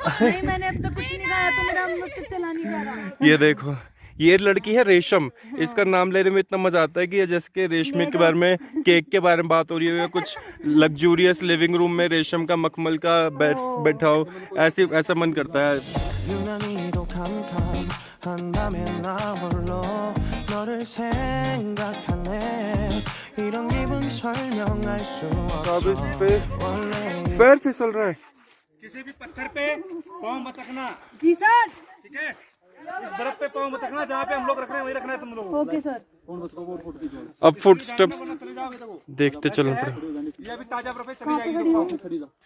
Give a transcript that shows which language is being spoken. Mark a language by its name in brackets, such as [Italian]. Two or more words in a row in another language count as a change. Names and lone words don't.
[Hindi] नहीं मैंने अब तक कुछ नहीं खाया तो मेरा मुझसे चला नहीं जा रहा। ये देखो, ये लड़की है रेशम। इसका नाम लेने में इतना मजा आता है कि ये जैसे कि रेशमी के बारे में, केक के बारे में बात हो रही है, कुछ [English] luxurious living room [Hindi] में रेशम का मखमल का बैठा हो, ऐसा मन करता है। [Korean] 유난히도 캄캄한다면 나 홀로 너를 생각하네 이런 기분 설명할 수 없어 [Hindi] पैर फिसल रहा है। किसी भी पत्थर पे पाँव मत रखना, जी सर। ठीक है? इस बर्फ पे पाँव मत रखना, जहाँ पे हम लोग रख रहे हैं वही रखना है तुम लोग। ओके सर। अब [English] foot steps [Hindi] चले जाओगे तो देखते चलना पड़ेगा। ये अभी ताजा बर्फ है, चली जाएगी।